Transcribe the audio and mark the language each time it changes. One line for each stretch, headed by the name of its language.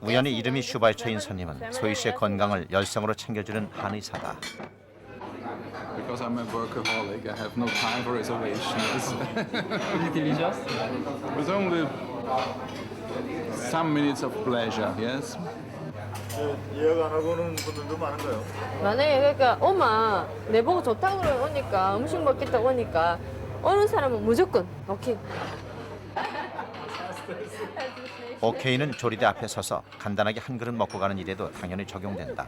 Korean: 우연히 이름이 슈바이처인 손님은 소희 씨의 건강을 열성으로 챙겨주는 한의사다.
English: Because I'm a workaholic, I have no time for reservations. Delicious. With only some minutes of pleasure, yes?
Korean: 예약 안 하고 오는 분들도 많은가요? 만약에 그러니까 엄마 내 보고 좋다고 오니까 음식 먹겠다고 오니까 오는 사람은 무조건 오케이. 오케이는 조리대 앞에 서서 간단하게 한 그릇 먹고 가는 일에도 당연히 적용된다.